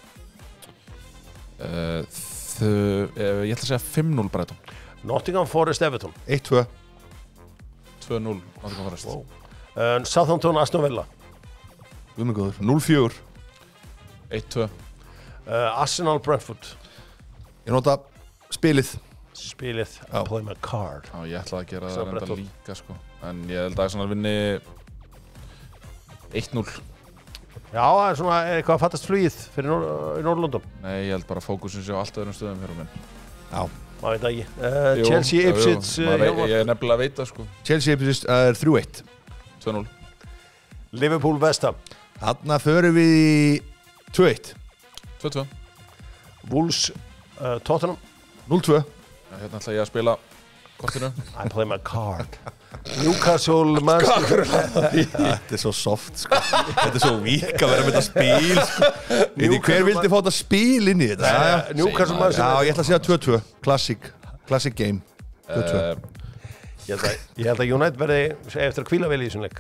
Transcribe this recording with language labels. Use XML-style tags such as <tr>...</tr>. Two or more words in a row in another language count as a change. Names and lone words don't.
<is>Ég ætla að segja 5-0 Brighton. Nottingham Forest Everton. 1-2. 2-0 Nottingham Forest. Southampton Aston Villa. 0-4. 1-2. Arsenal Brentford. Ég nota spilið.</is> <en>Play my card.</en> <is>Já, ég ætla að gera það reynda líka sko. En ég held að Arsenal vinni 1-0. Já, það er svona eitthvað að fattast flugið fyrir Norrlundum. Nei, ég held bara að fókusin sé á allt öðrum stöðum hér á minn. Já. Maður veit ekki. Chelsea Ipswich. Ég er nefnilega að veita sko. Chelsea Ipswich er 3-1. 2-0. Liverpool West Ham. Þarna förum við í 2-1. 2-2. Wolves Tottenham. 0-2. Hérna ætla ég að spila kortinu.</is> <en>I play my card.</en> <is>Newcastle Manchester. Þetta er svo soft sko. Þetta er svo vík að vera með þetta spil sko. Hver vildi fá þetta spil inn í þetta? Newcastle Manchester. Já, ég ætla að segja 2-2.</is> <en>Classic game.</en> <is>2-2. Ég held að United verði eftir að hvíla vel í þessum leik.</is>